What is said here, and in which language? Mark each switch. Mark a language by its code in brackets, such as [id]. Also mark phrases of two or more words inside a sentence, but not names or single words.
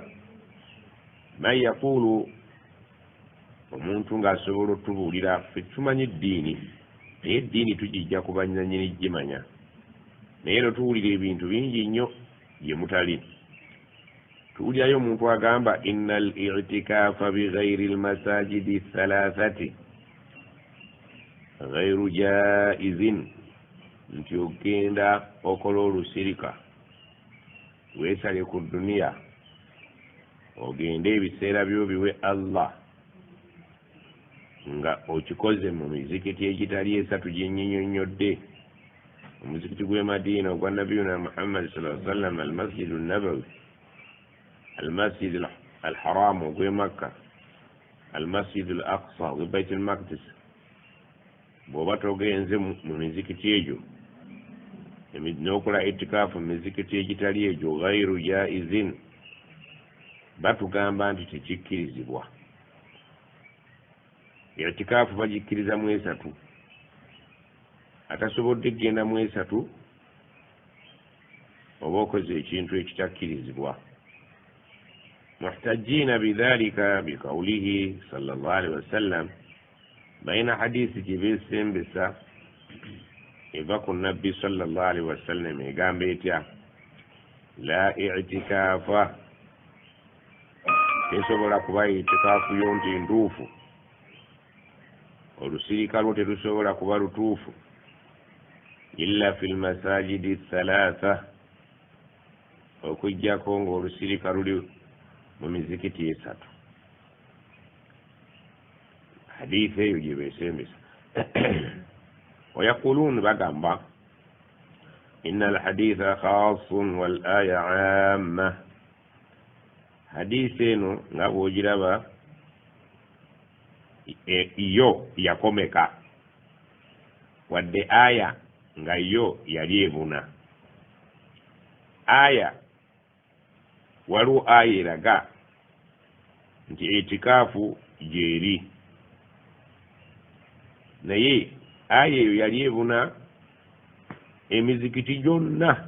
[ar] من يقول, [lg] omuntu ng'asobola otubuulira, ffe tumanyi ddiini, naye eddiini tugijja ku banyanyini gimanya. Naye ero tuwulira ebintu bingi nnyo gye mutali. Tuwulirayo omuntu agamba [ar] إن الاعتكاف بغير المساجد الثلاثة غير جائز, [lg] nti ogenda okola olusirika weesale ku duniya ogende ebiseera byo biwe Allah nga okikoze mu mizikiti egitali esatu gye nnyinnyonnyodde. Omuzikiti gw'e Madiina ogwa nabiyuna Muhammad [ar] صلى الله عليه وسلم, [lg] al-Masjid an-Nabawi, al-Masjid al-Haram ogw'e Makka, al-Masjid al-Aqsa ogw'e Baitul Maqdis. Bw'oba togenze mu mizikiti egyo n'okola itikaafu mu mizikiti egitali egyo, [ar] غير جائز, [lg] batugamba nti tekikkirizibwa. Itikaafu bagikkiriza mu esatu. Atasobodde kgenda mu esatu oba okoze ekintu ekitakkirizibwa. [ar] محتجين بذلك بقوله صلى الله عليه وسلم, [lg] bayina hadisi gye beesembesa eva ku nabbi [ar] صلى الله عليه وسلم [lg] egamba etya? [ar] لا اعتكاف, [lg] tesobola kuba itikaafu yo nti ntuufu, olusirika lwo terusobola kuba lutuufu, [ar] إلا في المساجد الثلاثة, [lg] okujjako ng'olusirika luli mu mizikiti esatu. Hadithi eyo gye beesembesa. [ar] ويقولون bagamba إن الحديث خاص والآية عامة. [lg] حديث eno nga bw'ogiraba yo yakomeka wadde aya nga yo yali ebuna. Aya waliwo aya eraga nti itikaafu gyeri, naye aya eyo yali ebuna emizikiti gyonna.